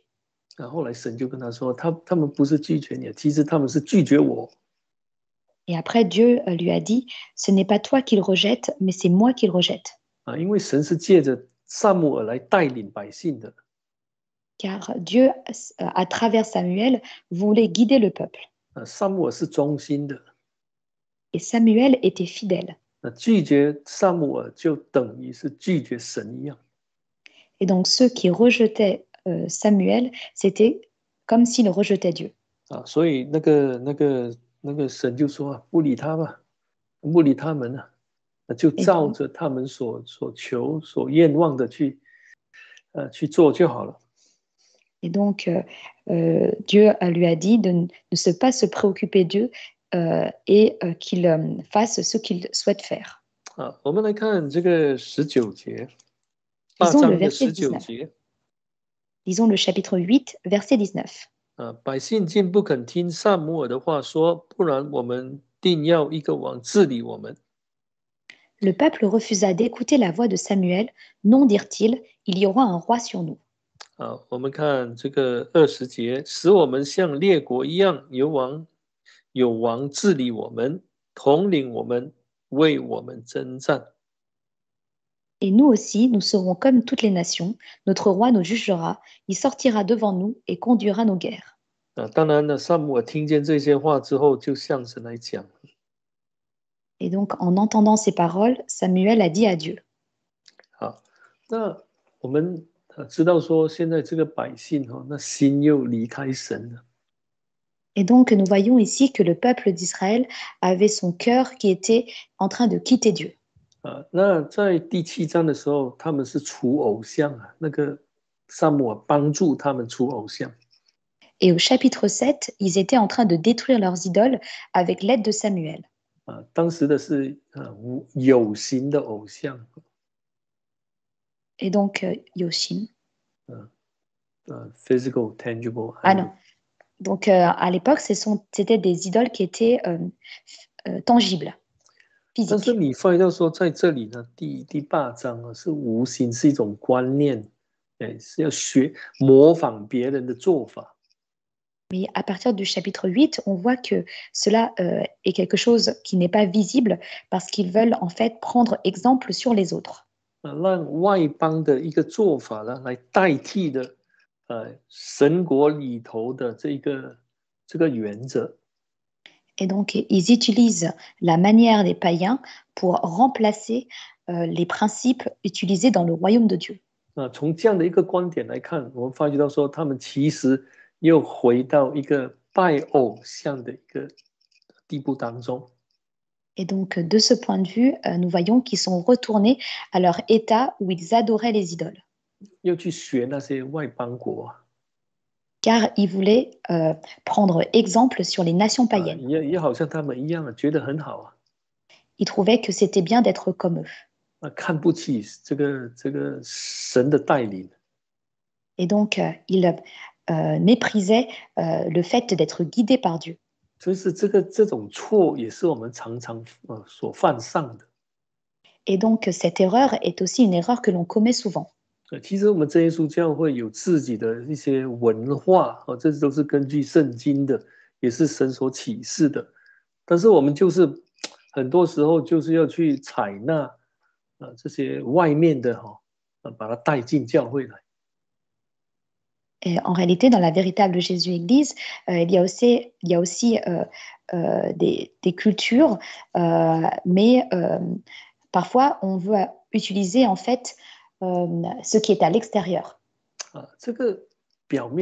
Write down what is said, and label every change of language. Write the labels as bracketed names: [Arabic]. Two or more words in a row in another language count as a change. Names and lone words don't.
[Chinese] 后来神就跟他说，他们不是拒绝你，其实他们是拒绝我。 [French] Et après, Dieu lui a dit, ce n'est pas toi qu'il rejette, mais c'est moi qu'il rejette. [Chinese] 因为神是借着撒母耳来带领百姓的。 [French] Car Dieu, à travers Samuel, voulait guider le peuple. [Chinese] 撒母耳是忠心的。 [French] Et Samuel était fidèle. [Chinese] 拒绝撒母耳就等于是拒绝神一样。 [French] Et donc, ceux qui rejetaient Samuel, c'était comme s'ils rejetaient Dieu. [Chinese] 所以那个神就说不理他吧，不理他们了，就照着他们所求所愿望的去做就好了。 [French] Et donc, Dieu lui a dit de ne pas se préoccuper d'eux et qu'il fasse ce qu'il souhaite faire. [Chinese] 我们来看这个19节，8 章的19节。 [French] Lisons le chapitre 8, verset 19. [Chinese] 百姓竟不肯听撒母耳的话说，不然我们定要一个王治理我们。 [French] Le peuple refusa d'écouter la voix de Samuel. Non, dirent-ils, il y aura un roi sur nous. [Chinese] 我们看这个20节，使我们像列国一样，有王治理我们，统领我们，为我们征战。 [French] Et nous aussi, nous serons comme toutes les nations. Notre roi nous jugera, il sortira devant nous et conduira nos guerres. [Chinese] 当然了，撒母耳听见这些话之后，就向神来讲。 [French] Et donc, en entendant ces paroles, Samuel a dit à Dieu. [Chinese] 好，那我们知道说，现在这个百姓那心又离开神了。 [French] Et donc, nous voyons ici que le peuple d'Israël avait son cœur qui était en train de quitter Dieu. [Chinese] 那在第7章的时候，他们是除偶像那个撒母耳帮助他们除偶像。 [French] Et au chapitre 7, ils étaient en train de détruire leurs idoles avec l'aide de Samuel. [Chinese] 当时的是有形的偶像。 [French] Et donc, Yoshin. [English] Physical, tangible. [French] Ah non. Donc, à l'époque, c'était des idoles qui étaient tangibles, [Chinese] 但是 [French] physiques. [Chinese] 你发现到说，在这里呢，第8章是无形，是一种观念，是要模仿别人的做法。 [French] Mais à partir du chapitre 8, on voit que cela est quelque chose qui n'est pas visible parce qu'ils veulent en fait prendre exemple sur les autres. [Chinese] 让外邦的一个做法呢，来代替的神国里头的这个原则。 [French] Et donc, ils utilisent la manière des païens pour remplacer les principes utilisés dans le royaume de Dieu. [Chinese] 从这样的一个观点来看，我们发觉到说，他们其实又回到一个拜偶像的一个地步当中。 [French] Et donc, de ce point de vue, nous voyons qu'ils sont retournés à leur état où ils adoraient les idoles. [Chinese] 又去学那些外邦国。 [French] Car ils voulaient prendre exemple sur les nations païennes. [Chinese] 也好像他们一样，觉得很好。 [French] Ils trouvaient que c'était bien d'être comme eux. [Chinese] 看不起这个神的带领。 [French] Et donc, ils méprisaient le fait d'être guidés par Dieu. [Chinese] 所以是这种错也是我们常常所犯上的。 [French] Et donc, cette erreur est aussi une erreur que l'on commet souvent. [Chinese] 其实我们真耶稣教会有自己的一些文化，这都是根据圣经的，也是神所启示的。但是我们就是很多时候就是要去采纳这些外面的把它带进教会来。 [French] Et en réalité, dans la véritable Jésus-Église, il y a aussi des cultures, mais parfois on veut utiliser en fait ce qui est à l'extérieur.